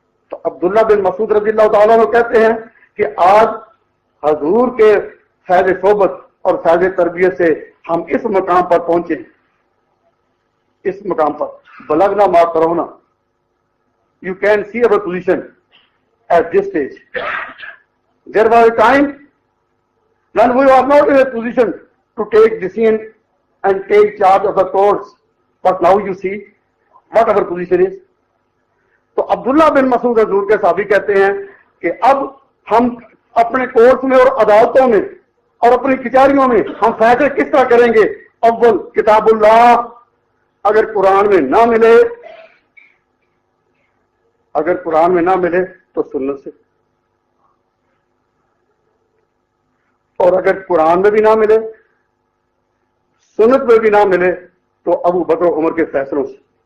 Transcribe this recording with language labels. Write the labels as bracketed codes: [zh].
[ur] تو عبداللہ بن مسعود رضی اللہ تعالیٰ عنہ کہتے ہیں کہ آج حضور کے فیض صحبت اور فیض تربیت سے ہم اس مقام پر پہنچے، اس مقام پر بلغنا ما corona. [en] You can see our position at this stage. There was a time when we were not in a position to take decision and take charge of the courts, but now you see what our position is. [ur] تو عبداللہ بن مسعود حضور کے صحابی کہتے ہیں کہ اب ہم اپنے کورٹس میں اور عدالتوں میں اور اپنی کچہریوں میں ہم فیصلے کس طرح کریں گے؟ اول کتاب اللہ، اگر قرآن میں نہ ملے، اگر قرآن میں نہ ملے تو سنت سے، اور اگر قرآن میں بھی نہ ملے، سنت میں بھی نہ ملے تو ابو بکر و عمر کے فیصلوں سے.